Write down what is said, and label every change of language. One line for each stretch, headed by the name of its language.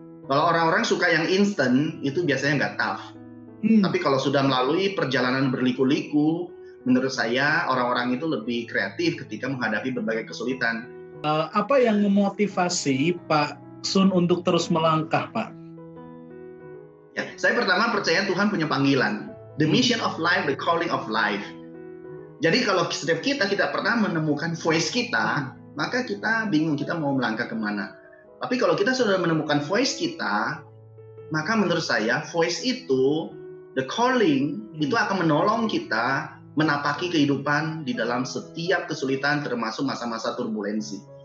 Indonesian: Kalau orang-orang suka yang instan, itu biasanya nggak tough. Tapi kalau sudah melalui perjalanan berliku-liku, menurut saya orang-orang itu lebih kreatif ketika menghadapi berbagai kesulitan. Apa yang memotivasi Pak Sun untuk terus melangkah, Pak? Ya, saya pertama percaya Tuhan punya panggilan.
English: The mission of life, the calling of life.
Indonesian: Jadi kalau setiap kita tidak pernah menemukan voice kita, maka kita bingung kita mau melangkah kemana. Tapi kalau kita sudah menemukan voice kita, maka menurut saya voice itu,
English: the calling,
Indonesian: itu akan menolong kita menapaki kehidupan di dalam setiap kesulitan termasuk masa-masa turbulensi.